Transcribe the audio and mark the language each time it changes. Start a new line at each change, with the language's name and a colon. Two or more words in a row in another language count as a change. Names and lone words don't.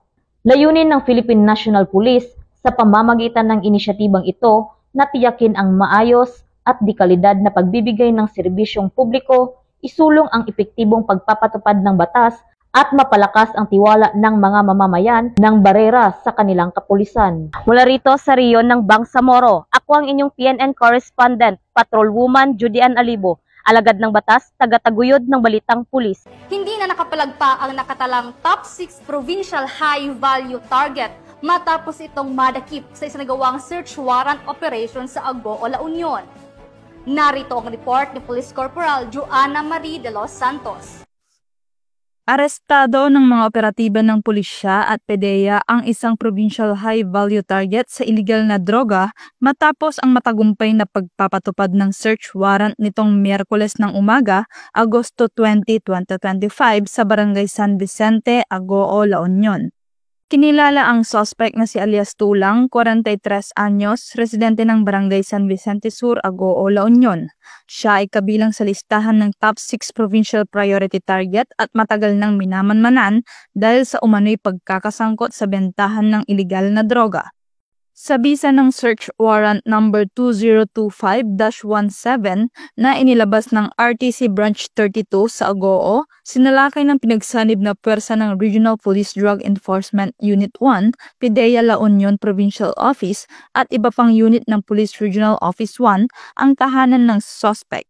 Filipino: Layunin ng Philippine National Police sa pamamagitan ng inisyatibang ito na tiyakin ang maayos at dekalidad na pagbibigay ng serbisyong publiko, isulong ang epektibong pagpapatupad ng batas at mapalakas ang tiwala ng mga mamamayan ng Barira sa kanilang kapulisan. Mula rito sa riyon ng Bangsamoro, ako ang inyong PNN correspondent, Patrolwoman Judy Ann Alibo, alagad ng batas, taga-taguyod ng Balitang Pulis. Hindi na nakapalagpa ang nakatalang
English: top 6 provincial high-value target
Filipino: matapos itong madakip sa isinagawang
English: search warrant operation
Filipino: sa Agoo, La Union. Narito ang report ni Police Corporal Joanna Marie de los Santos. Arestado ng mga operatiba ng pulisya at PDEA ang isang
English: provincial high-value target
Filipino: sa iligal na droga matapos ang matagumpay na pagpapatupad ng
English: search warrant
Filipino: nitong Miyerkules ng umaga, Agosto 20, 2025 sa Barangay San Vicente, Agoo, La Union. Kinilala ang suspect na si alias Tulang, 43 anyos, residente ng Barangay San Vicente Sur, Agoo, La Union. Siya ay kabilang sa listahan ng
English: top 6 provincial priority target
Filipino: at matagal nang minamanmanan dahil sa umano'y pagkakasangkot sa bentahan ng iligal na droga. Sa bisa ng
English: search warrant number
Filipino: 2025-17 na inilabas ng RTC Branch 32 sa Agoo, sinalakay ng pinagsanib na puwersa ng Regional Police Drug Enforcement Unit 1, PDEA La Union Provincial Office at iba pang unit ng Police Regional Office 1 ang tahanan ng suspect.